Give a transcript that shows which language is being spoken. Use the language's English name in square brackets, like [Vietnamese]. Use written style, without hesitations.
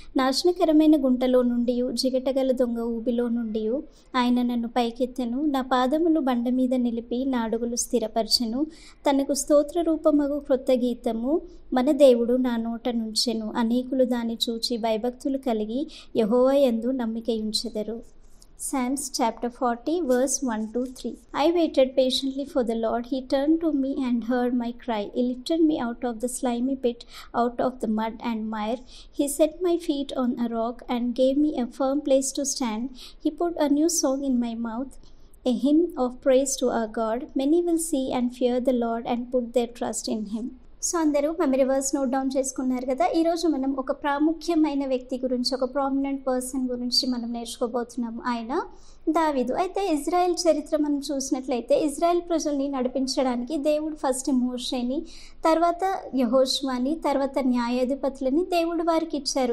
[Telugu] నాశనకరమైన గుంటలో నుండి, జిగటగల దొంగ ఊబిలో నుండి ఆయన నన్ను పైకెత్తెను. నా పాదములు బండ మీద నిలిపి నా అడుగులు స్థిరపరచెను. తనకు స్తోత్ర రూపమగు క్రొత్త గీతము మన దేవుడు నా నోట నుంచెను. అనేకులు దాన్ని చూచి భయభక్తులు కలిగి యెహోవా యందు నమ్మికయుంచెదరు. [English] Psalms chapter 40 verse 1 to 3. I waited patiently for the Lord. He turned to me and heard my cry. He lifted me out of the slimy pit, out of the mud and mire. He set my feet on a rock and gave me a firm place to stand. He put a new song in my mouth, a hymn of praise to our God. Many will see and fear the Lord and put their trust in him. [Telugu] So అందరూ memory verse note down చేసుకున్నారు కదా. ఈరోజు మనం ఒక ప్రాముఖ్యమైన వ్యక్తి గురించి, ఒక ప్రామినెంట్ పర్సన్ గురించి మనం నేర్చుకోబోతున్నాము. ఆయన దావీదు. అయితే ఇజ్రాయెల్ చరిత్ర మనం చూసినట్లయితే ఇజ్రాయెల్ ప్రజల్ని నడిపించడానికి దేవుడు ఫస్ట్ మోషేని, తర్వాత యెహోషువని, తర్వాత న్యాయాధిపతులని దేవుడు వారికి ఇచ్చారు.